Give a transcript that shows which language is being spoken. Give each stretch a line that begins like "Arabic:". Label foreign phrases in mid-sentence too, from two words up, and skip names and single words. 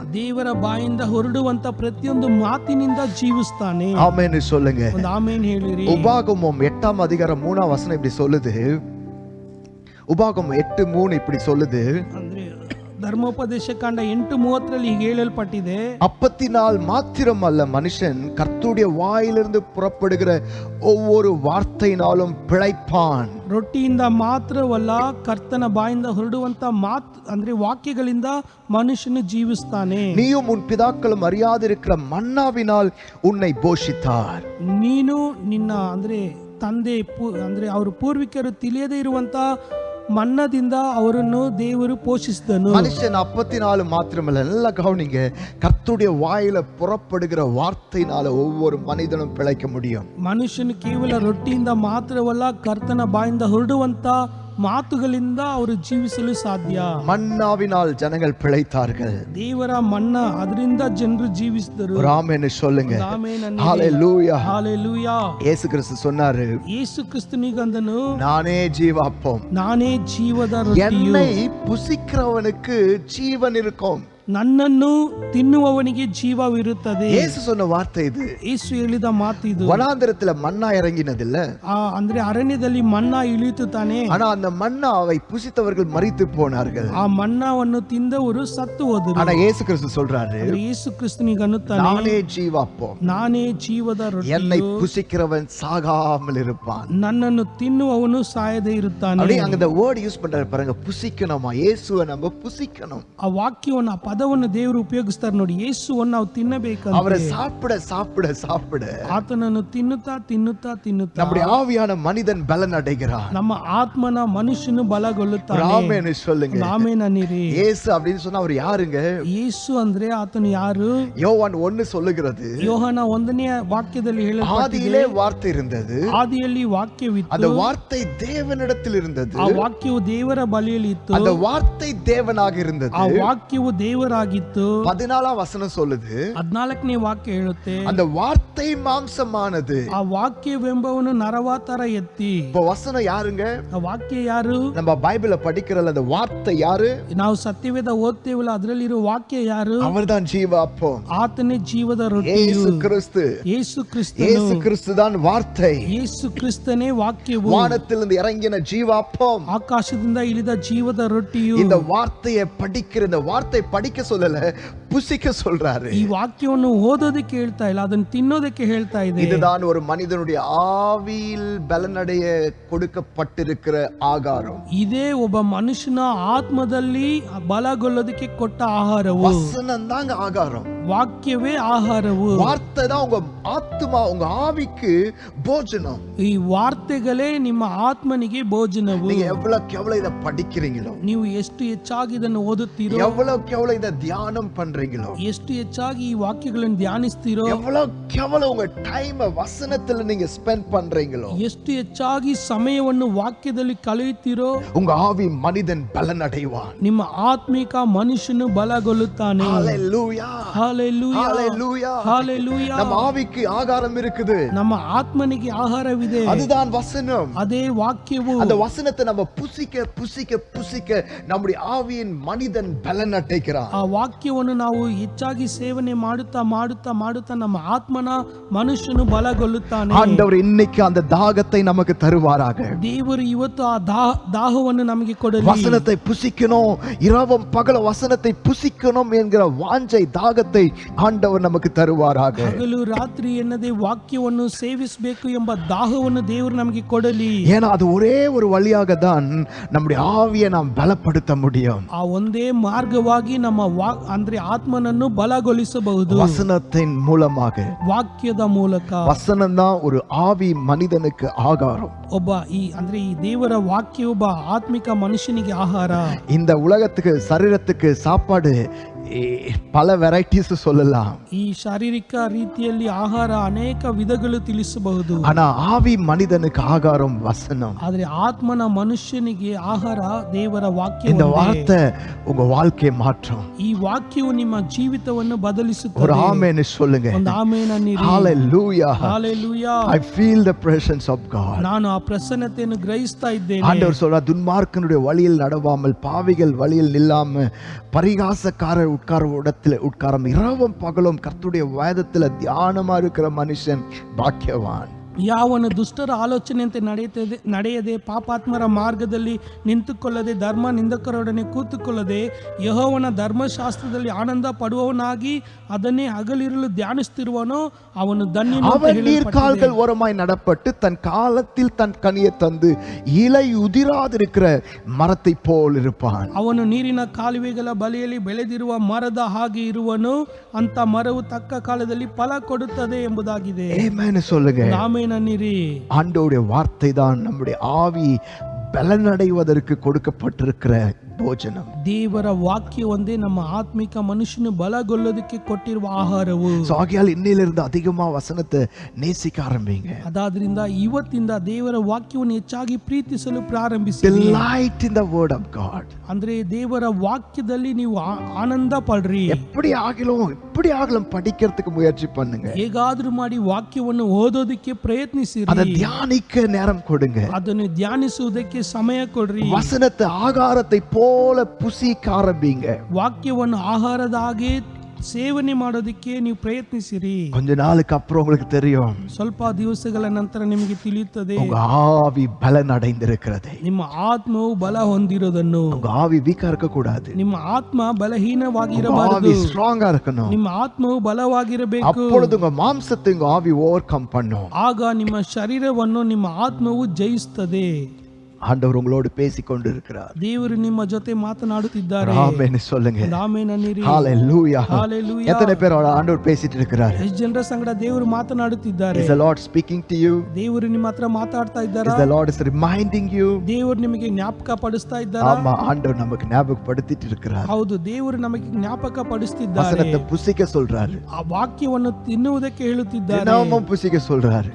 Kannada: ದೇವರ ಬಾಯಿಂದ ಹೊರಡುವಂತ ಪ್ರತಿಯೊಂದು ಮಾತಿನಿಂದ ಜೀವಿಸ್ತಾನೆ.
Tamil: ஆமென் சொல்லுங்க.
Kannada: ಒಂದು ಆಮೇನ್ ಹೇಳಿರಿ.
Tamil: உபாகமம் 8ஆம் அதிகாரம் 3ஆம் வசனம் இப்படி சொல்லுது. உபாகமம் 8:3 இப்படி சொல்லுது,
Kannada: ಅಂದ್ರೆ ಧರ್ಮೋಪದೇಶ ಕಾಂಡ 8:30 ಹೀಗೆ ಹೇಳಲ್ಪಟ್ಟಿದೆ,
Tamil: அப்பத்தினால் மாத்திரம் அல்ல, மனுஷன் கர்த்தருடைய வாயிலிருந்து புறப்படுகிற ஒவ்வொரு வார்த்தையினாலும் பிழைப்பான்.
Kannada: ರೊಟ್ಟಿಯಿಂದ ಮಾತ್ರವಲ್ಲ, ಕರ್ತನ ಬಾಯಿಂದ ಹೊರಡುವಂತ ಮಾತು ಅಂದ್ರೆ ವಾಕ್ಯಗಳಿಂದ ಮನುಷ್ಯನು ಜೀವಿಸ್ತಾನೆ.
Tamil: நீயும் உன் பிதாக்களும் அறியாதிருக்கிற மன்னாவினால் உன்னை போஷித்தார்.
Kannada: ನೀನು ನಿನ್ನ ಅಂದ್ರೆ ತಂದೆ ಅಂದ್ರೆ ಅವ್ರ ಪೂರ್ವಿಕರು ತಿಳಿಯದೇ ಇರುವಂತ ಮನ್ನದಿಂದ ಅವರನ್ನು ದೇವರು ಪೋಷಿಸಿದನು.
Tamil: மனுஷன் அப்பத்தினால மாத்திரமல்ல, நல்லா கவனிங்க, கர்த்தருடைய வாயில புறப்படுகிற வார்த்தையினால ஒவ்வொரு மனிதனும் பிழைக்க முடியும்.
Kannada: ಮನುಷ್ಯನು ಕೇವಲ ರೊಟ್ಟಿಯಿಂದ ಮಾತ್ರವಲ್ಲ, ಕರ್ತನ ಬಾಯಿಂದ ಹೊರಡುವಂತ ಮಾತುಗಳಿಂದ ಅವರು ಜೀವಿಸಲು ಸಾಧ್ಯ.
Tamil: மன்னாவினால் ஜனங்கள் பிழைத்தார்கள்.
Kannada: ದೇವರ ಮನ್ನಾ ಅದರಿಂದ ಜನರು ಜೀವಿಸಿದರು.
Tamil: ஆமென் சொல்லுங்க.
Kannada: ಆಮೆನ್.
Tamil: ஹalleluya. ஹalleluya. இயேசு கிறிஸ்து சொன்னாரு,
Kannada: ಯೇಸು ಕ್ರಿಸ್ತನಿಗಂದನು,
Tamil: நானே ஜீவாப்பம்,
Kannada: ನಾನೇ ಜೀವದ ರೊಟ್ಟಿಯು,
Tamil: என்னை புசிக்கிறவனுக்கு ஜீவன் இருக்கும்.
Kannada: ನನ್ನನ್ನು ತಿನ್ನುವವನಿಗೆ ಜೀವವಿರುತ್ತದೆ.
Tamil: இயேசு சொன்ன வார்த்தை இது.
Kannada: ಯೇಸು ಹೇಳಿದ ಮಾತು ಇದು.
Tamil: வனாந்திரத்துல மன்னா இறங்கினதில்ல,
Kannada: ಅಂದ್ರೆ ಅರಣ್ಯದಲ್ಲಿ ಮನ್ನಾ ಇಳಿಯಿತು ತಾನೆ.
Tamil: ஆனா அந்த மன்னாவை புசித்தவர்கள் மரித்து போனார்கள்.
Kannada: ಆ ಮನ್ನಾವನ್ನು ತಿಂದವರು ಸತ್ತು ಹೋದರು.
Tamil: ஆனா இயேசு கிறிஸ்து சொல்றாரு,
Kannada: ಯೇಸು ಕ್ರಿಸ್ತನಿಗೆ ಅನ್ನುತ್ತಾನೆ,
Tamil: நானே ஜீவாப்பம்,
Kannada: ನಾನೇ ಜೀವದ
Tamil: என்னை
Kannada: ರೊಟ್ಟಿಯು,
Tamil: புசிக்கிறவன் சாகாமல் இருப்பான்.
Kannada: ನನ್ನನ್ನು ತಿನ್ನುವವನು ಸಾಯದೇ ಇರುತ್ತಾನೆ.
Tamil: அப்படியே அங்க இந்த
English: word use
Tamil: பண்றாரு பாருங்க, புசிக்கணுமா, இயேசுவை நம்ம புசிக்கணும்.
Kannada: ಆ ವಾಕ್ಯವನ್ನು ಆ ಪದವನ್ನು ದೇವರು ಉಪಯೋಗಿಸ್ತಾರೆ ನೋಡಿ. ಯೇಸುವನ್ನು ನಾವು ತಿನ್ನಬೇಕಂತ,
Tamil: அவரை சாப்பிட சாப்பிட சாப்பிட
Kannada: ಆತನನ್ನು ತಿನ್ನುತ್ತಾ ತಿನ್ನುತ್ತಾ ತಿನ್ನುತ್ತಾ
Tamil: நம்முடைய ஆவியான மனிதன் பலன் அடைகிறான்.
Kannada: ನಮ್ಮ ಆತ್ಮನ ಮನುಷ್ಯನು ಬಲಗೊಳ್ಳುತ್ತಾನೆ.
Tamil: ஆமென் சொல்லுங்க.
Kannada: ಆಮೆನ್ ಅನ್ನಿರಿ.
Tamil: இயேசு அப்படின்னு சொன்னா அவர் யாருங்க?
Kannada: ಯೇಸು ಅಂದ್ರೆ ಆತನು ಯಾರು?
Tamil: யோவான் 1 சொல்லுகிறது,
Kannada: ಯೋಹನ 1ನೇ ವಾಕ್ಯದಲ್ಲಿ ಹೇಳಲ್ಪಟ್ಟಿದೆ,
Tamil: ஆதியிலே வார்த்தை இருந்தது,
Kannada: ಆದಿಯಲ್ಲಿ ವಾಕ್ಯವಿತ್ತು,
Tamil: அந்த வார்த்தை தேவனிடத்தில் இருந்தது,
Kannada: ಆ ವಾಕ್ಯವು ದೇವರ ಬಳಿಯಲ್ಲಿ ಇತ್ತು,
Tamil: அந்த வார்த்தை தேவனாக இருந்தது.
Kannada: ಆ ವಾಕ್ಯವು ದೇವರಾಗಿತ್ತು.
Tamil: 14ஆம் வசனம் சொல்லுது,
Kannada: 14ನೇ ವಾಕ್ಯ ಹೇಳುತ್ತೆ,
Tamil: அந்த வார்த்தை மாம்சமானது.
Kannada: ಆ ವಾಕ್ಯವೆಂಬವನು ನರವಾತರ ಎತ್ತಿ.
Tamil: இப்ப வசனம் யாருங்க?
Kannada: ಆ ವಾಕ್ಯ ಯಾರು?
Tamil: நம்ம பைபிள படிக்கிறல அந்த வார்த்தை யாரு?
Kannada: ನಾವು ಸತ್ಯವೇದ ಓದ್ತೇವಲ್ಲ, ಅದರಲ್ಲಿರೋ ವಾಕ್ಯ ಯಾರು?
Tamil: அவர்தான் ஜீவாப்பம்,
Kannada: ಆತನೇ ಜೀವದ ರೊಟ್ಟಿಯು,
Tamil: இயேசு கிறிஸ்து.
Kannada: ಯೇಸು ಕ್ರಿಸ್ತನು.
Tamil: இயேசு கிறிஸ்து தான் வார்த்தை.
Kannada: ಯೇಸು ಕ್ರಿಸ್ತನೇ ವಾಕ್ಯವು,
Tamil: வானத்திலிருந்து இறங்கின ஜீவாப்பம்,
Kannada: ಆಕಾಶದಿಂದ ಇಳಿದ ಜೀವದ ರೊಟ್ಟಿಯು.
Tamil: இந்த வார்த்தையை படிக்கிற, இந்த வார்த்தை படிக்க சொல்லல, புசிக்க சொல்றாரு.
Kannada: ಈ ವಾಕ್ಯವನ್ನು ಓದೋದಕ್ಕೆ ಹೇಳ್ತಾ ಇಲ್ಲ, ಅದನ್ನು ತಿನ್ನೋದಕ್ಕೆ ಹೇಳ್ತಾ ಇದೆ.
Tamil: இதுதான் ஒரு மனிதனுடைய ஆவியில் பலனடைய கொடுக்கப்பட்டிருக்கிற ஆகாரம்.
Kannada: ಇದೇ ಒಬ್ಬ ಮನುಷ್ಯನ ಆತ್ಮದಲ್ಲಿ ಬಲಗೊಳ್ಳೋದಕ್ಕೆ ಕೊಟ್ಟ ಆಹಾರವು.
Tamil: வசனம் தாங்க ஆகாரம்,
Kannada: ವಾಕ್ಯವೇ ಆಹಾರವು.
Tamil: வார்த்தை தான் உங்க ஆத்மா, உங்க ஆவிக்கு போஜனம்.
Kannada: ಈ ವಾರ್ತೆಗಳೇ ನಿಮ್ಮ ಆತ್ಮನಿಗೆ ಭೋಜನವು.
Tamil: நீங்க எவ்வளவுக்கு எவ்வளவு இத படிக்கிறீங்களோ,
Kannada: ನೀವು ಎಷ್ಟು ಹೆಚ್ಚಾಗಿ ಇದನ್ನು ಓದುತ್ತೀರೋ,
Tamil: எவ்வளவுக்கு எவ்வளவு இத தியானம் பண்றீங்களோ,
Kannada: ಎಷ್ಟು ಹೆಚ್ಚಾಗಿ ಈ ವಾಕ್ಯಗಳನ್ನು ಧ್ಯಾನಿಸ್ತೀರೋ,
Tamil: எவ்வளவுக்கு எவ்வளவு உங்க டைம் வசனத்துல நீங்க ஸ்பெண்ட் பண்றீங்களோ,
Kannada: ಎಷ್ಟು ಹೆಚ್ಚಾಗಿ ಸಮಯವನ್ನು ವಾಕ್ಯದಲ್ಲಿ ಕಳೆಯುತ್ತೀರೋ,
Tamil: உங்க ஆவி மனிதன் பலன் அடைவான்.
Kannada: ನಿಮ್ಮ ಆತ್ಮಿಕ ಮನುಷ್ಯನು ಬಲಗೊಳ್ಳುತ್ತಾನೆ.
Tamil: ஹalleluya, ஹalleluya, ஹalleluya, ஹalleluya. நம்ம ஆவிக்கு ஆகாரம் இருக்குது,
Kannada: ನಮ್ಮ ಆತ್ಮನಿಗೆ ಆಹಾರವಿದೆ,
Tamil: அதுதான் வசனம்.
Kannada: ಅದೇ ವಾಕ್ಯವು.
Tamil: அந்த வசனத்தை நம்ம புசிக்க புசிக்க புசிக்க நம்முடைய ஆவியின் மனிதன் பலன் அடைகிறான்.
Kannada: ಆ ವಾಕ್ಯವನ್ನು ನಾವು ಹೆಚ್ಚಾಗಿ ಸೇವನೆ ಮಾಡುತ್ತಾ ಮಾಡುತ್ತಾ ಮಾಡುತ್ತಾ ನಮ್ಮ ಆತ್ಮನ ಮನುಷ್ಯನು ಬಲಗೊಳ್ಳುತ್ತಾನೆ.
Tamil: ஆண்டவர் இன்னைக்கு அந்த தாகத்தை நமக்கு தருவாராக.
Kannada: ದೇವರು ಇವತ್ತು ಆ ದಾಹವನ್ನು ನಮಗೆ ಕೊಡಲಿ.
Tamil: வசனத்தை புசிக்கணும், இரவும் பகல வசனத்தை புசிக்கணும் என்கிற வாஞ்சை தாகத்தை ஆண்டவர் நமக்கு தருவாராக.
Kannada: ಹಗಲು ರಾತ್ರಿ ಎನ್ನದೆ ವಾಕ್ಯವನ್ನು ಸೇವಿಸಬೇಕು ಎಂಬ ದಾಹವನ್ನು ದೇವರು ನಮಗೆ ಕೊಡಲಿ.
Tamil: ஏன்னா அது ஒரே ஒரு வழியாக தான் நம்முடைய ஆவியை நாம் பலப்படுத்த முடியும்.
Kannada: ಆ ಒಂದೇ ಮಾರ್ಗವಾಗಿ ನಮ್ಮ ಅಂದ್ರೆ ಆತ್ಮನನ್ನು ಬಲಗೊಳಿಸಬಹುದು.
Tamil: வசனத்தின் மூலமாக.
Kannada: ವಾಕ್ಯದ ಮೂಲಕ.
Tamil: வசனம் தான் ஒரு ஆவி மனிதனுக்கு ஆகாரம்.
Kannada: ಒಬ್ಬ ಅಂದ್ರೆ ಈ ದೇವರ ವಾಕ್ಯ ಒಬ್ಬ ಆತ್ಮಿಕ ಮನುಷ್ಯನಿಗೆ ಆಹಾರ.
Tamil: இந்த உலகத்துக்கு சரீரத்துக்கு சாப்பாடு பல வெரைட்டிஸ் சொல்லலாம்.
Kannada: ಈ ಶಾರೀರಿಕ ರೀತಿಯಲ್ಲಿ ಆಹಾರ ಅನೇಕ ವಿಧಗಳು ತಿಳಿಸಬಹುದು.
Tamil: ஆனா ஆவி மனிதனுக்கு ஆகாரம் வசனம்.
Kannada: ಆದ್ರೆ ಆತ್ಮನ ಮನುಷ್ಯನಿಗೆ ಆಹಾರ ದೇವರ ವಾಕ್ಯ.
Tamil: இந்த வார்த்தை உங்க வாழ்க்கையை மாற்றும்.
Kannada: ಈ ವಾಕ್ಯವು ನಿಮ್ಮ ಜೀವಿತವನ್ನು ಬದಲಿಸುತ್ತದೆ.
Tamil: ஒரு ஆமென் சொல்லுங்க.
Kannada: ಒಂದು ಆಮೆನ್ ಅನ್ನಿರಿ.
English: Hallelujah. Hallelujah. I feel the presence of God.
Kannada: ನಾನು ಆ ಪ್ರಸನ್ನತೆಯನ್ನು ಗ್ರಹಿಸ್ತಾ ಇದ್ದೇನೆ.
Tamil: ஆண்டவர் சொல்றார், துன்மார்க்கனுடைய வழியில் நடவாமல் பாவிகள் வழியில் நில்லாம பரிகாசக்காரர் உட்கார இடத்துல உட்காரம் இரவும் பகலும் கர்த்தருடைய வேதத்துல தியானமா இருக்கிற மனுஷன் பாக்கியவான்.
Kannada: ಯಾವನು ದುಷ್ಟರ ಆಲೋಚನೆಯಂತೆ ನಡೆಯದೆ ಪಾಪಾತ್ಮರ ಮಾರ್ಗದಲ್ಲಿ ನಿಂತುಕೊಳ್ಳದೆ ಧರ್ಮ ನಿಂದಕರೊಡನೆ ಕೂತುಕೊಳ್ಳದೆ ಯೆಹೋವನ ಧರ್ಮಶಾಸ್ತ್ರದಲ್ಲಿ ಆನಂದ ಪಡುವವನಾಗಿ ಅದನ್ನೇ ಹಗಲಿರುಳು ಧ್ಯಾನಿಸುತ್ತಿರುವನೋ ಅವನು ಧನ್ಯನು.
Tamil: அவன் நீர்க்கால்கள் ஓரமாய் நடப்பட்டு தன் காலத்தில் தன் கனியை தந்து இலை உதிராதிருக்கிற மரத்தை போல் இருப்பான்.
Kannada: ಅವನು ನೀರಿನ ಕಾಲುವೆಗಳ ಬಳಿಯಲ್ಲಿ ಬೆಳೆದಿರುವ ಮರದ ಹಾಗೆ ಇರುವನು. ಅಂತ ಮರವು ತಕ್ಕ ಕಾಲದಲ್ಲಿ ಫಲ ಕೊಡುತ್ತದೆ ಎಂಬುದಾಗಿದೆ.
Tamil: ಆಮೆನ್ சொல்லுங்க.
Kannada: ಆಮೆನ್ ಅನ್ನಿರಿ.
Tamil: ஆண்டவருடைய வார்த்தை தான் நம்முடைய ஆவி பலனடைவதற்கு கொடுக்கப்பட்டிருக்கிற ಭೋಜನಂ.
Kannada: ದೇವರ ವಾಕ್ಯ ಒಂದೇ ನಮ್ಮ ಆತ್ಮಿಕ ಮನುಷ್ಯನು ಬಲಗೊಳ್ಳೋದಕ್ಕೆ ಕೊಟ್ಟಿರುವ ಆಹಾರವು.
Tamil: ஆகையால் இன்னிலிருந்து அதிகமா வசனத்தை நேசிக்க ஆரம்பிங்க.
Kannada: ಅದಾದ್ರಿಂದ ಇವತ್ತಿಂದ ದೇವರ ವಾಕ್ಯವನ್ನು ಹೆಚ್ಚಾಗಿ ಪ್ರೀತಿಸಲು ಪ್ರಾರಂಭಿಸಿ.
English: Delight in the word of God.
Kannada: ಅಂದ್ರೆ ದೇವರ ವಾಕ್ಯದಲ್ಲಿ ನೀವು ಆನಂದ ಪಡ್ರಿ.
Tamil: எப்படி ஆகலும் படிக்கிறதுக்கு முயற்சி பண்ணுங்க.
Kannada: ಹೇಗಾದ್ರೂ ಮಾಡಿ ವಾಕ್ಯವನ್ನು ಓದೋದಕ್ಕೆ ಪ್ರಯತ್ನಿಸಿರಿ.
Tamil: அதை தியானிக்க நேரம் கொடுங்க.
Kannada: ಅದನ್ನು ಧ್ಯಾನಿಸುವುದಕ್ಕೆ ಸಮಯ ಕೊಡ್ರಿ.
Tamil: வசனத்தை ஆகாரத்தை போல புசிக்க ஆரம்பிங்க.
Kannada: ವಾಕ್ಯವನ್ನು ಆಹಾರದ ಹಾಗೆ ಸೇವನೆ ಮಾಡೋದಕ್ಕೆ ನೀವು ಪ್ರಯತ್ನಿಸಿರಿ.
Tamil: கொஞ்ச நாளுக்கு அப்புறம் உங்களுக்கு தெரியும்,
Kannada: ಸ್ವಲ್ಪ ದಿವಸಗಳ ನಂತರ ನಿಮಗೆ ತಿಳಿಯುತ್ತದೆ,
Tamil: உங்க ஆவி பலனடைந்திருக்கிறது.
Kannada: ನಿಮ್ಮ ಆತ್ಮವು ಬಲ ಹೊಂದಿರೋದನ್ನು.
Tamil: உங்க ஆவி வீக்கா இருக்க கூடாது.
Kannada: ನಿಮ್ಮ ಆತ್ಮ ಬಲಹೀನವಾಗಿರಬಾರದು.
Tamil: ஸ்ட்ராங்கா இருக்கணும்.
Kannada: ನಿಮ್ಮ ಆತ್ಮವು ಬಲವಾಗಿರಬೇಕು.
Tamil: அப்பொழுது உங்க மாம்சத்தை உங்க ஆவி ஓவர்கம் பண்ணும்.
Kannada: ಆಗ ನಿಮ್ಮ ಶರೀರವನ್ನು ನಿಮ್ಮ ಆತ್ಮವು ಜಯಿಸುತ್ತದೆ.
Tamil: ஆண்டவர் உங்களோடு பேசிக் கொண்டிருக்கிறார்.
Kannada: ದೇವರು ನಿಮ್ಮ ಜೊತೆ ಮಾತನಾಡುತ್ತಿದ್ದಾರೆ.
Tamil: ஆமென் சொல்லுங்க.
Kannada: ಆಮೆನ್ ಅನ್ನಿರಿ.
Tamil: ஹalleluya.
English: Hallelujah.
Tamil: எத்தனை பேர் ஆண்டவர் பேசிட்டு இருக்கிறார்?
Kannada: ಎಷ್ಟು ಜನರ ಸಂಗಡ ದೇವರು ಮಾತನಾಡುತ್ತಿದ್ದಾರೆ.
English: Is the Lord speaking to you?
Kannada: ದೇವರು ನಿಮ್ಮ ಹತ್ರ ಮಾತಾಡ್ತಾ ಇದ್ದಾರಾ?
English: Is the Lord is reminding you?
Kannada: ದೇವರು ನಿಮಗೆ ಜ್ಞಾಪಕ ಪಡಿಸ್ತಾ ಇದ್ದಾರಾ?
Tamil: ஆமா, ஆண்டவர் நமக்கு ஞாபகப்படுத்திட்டு இருக்கிறார்.
Kannada: ಹೌದು, ದೇವರು ನಮಗೆ ಜ್ಞಾಪಕ ಪಡಿಸುತ್ತಿದ್ದಾರೆ.
Tamil: வசனத்தை புசிக்க சொல்றாரு.
Kannada: ಆ ವಾಕ್ಯವನ್ನು ತಿನ್ನುವುದಕ್ಕೆ ಹೇಳುತ್ತಿದ್ದಾರೆ.
Tamil: தினமும் புசிக்க சொல்றாரு.